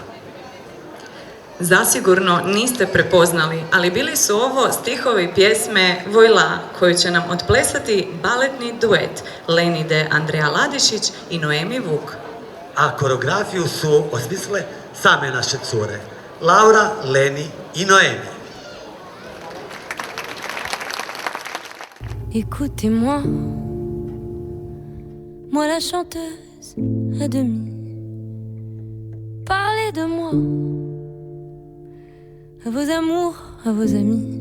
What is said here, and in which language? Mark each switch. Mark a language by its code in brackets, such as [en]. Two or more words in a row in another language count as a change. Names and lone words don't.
[hr] Zasigurno niste prepoznali, ali bili su ovo stihovi pjesme Vojla, koju će nam otplesati baletni duet Lenide Andreja Ladišić i Noemi Vuk. A koreografiju su osmislile same naše cure. Laura, Leni i Noemi. [fr] Écoutez-moi, moi la chanteuse à demi. Parlez de moi, à vos amours, à vos amis.